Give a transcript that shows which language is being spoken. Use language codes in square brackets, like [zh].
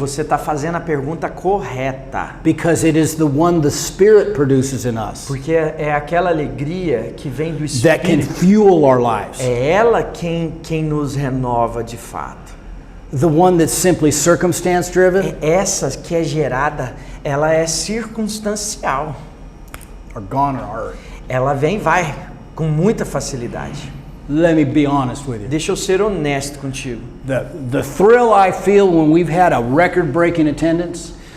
[pt] Você está fazendo a pergunta correta, [en] because it is the one the Spirit produces in us [pt] porque é aquela alegria que vem do [en] that can [pt] Espírito. [en] fuel our lives. [pt] É ela quem nos renova de fato. [en] The one that's simply circumstance driven [pt] É essa que é gerada, ela é circunstancial. [en] or gone or hurt. [pt] Ela vem e vai com muita facilidade. [en] Let me be honest with you. [pt] Deixa eu ser honesto contigo. [en] The thrill I feel when we've had a record-breaking attendance